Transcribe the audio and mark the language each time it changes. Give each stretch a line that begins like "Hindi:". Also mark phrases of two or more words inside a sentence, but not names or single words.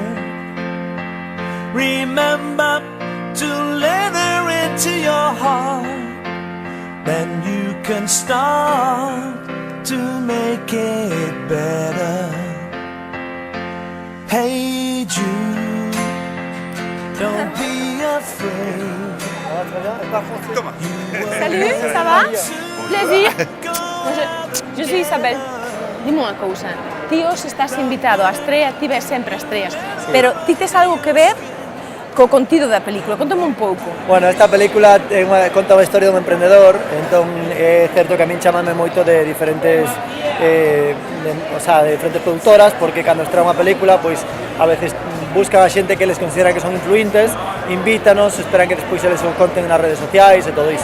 English: Remember to let her into your heart. Then you can start to make it better. Hey Jude, don't be afraid.
French: Salut, ça va? Plaisir. Je suis Isabel.
Galician: Dime unha cousa, ti hoxe estás invitado á estrea, ti ves sempre as estreas, pero ti tes algo que ver co contido da película, contame un pouco. Bueno, esta película conta a historia dun emprendedor, entón é certo que a min chamame moito de diferentes de diferentes productoras, porque cando estrea unha película, pois a veces buscan a xente que les considera que son influentes, invítanos, esperan que despois eles o conten nas redes sociais e todo iso.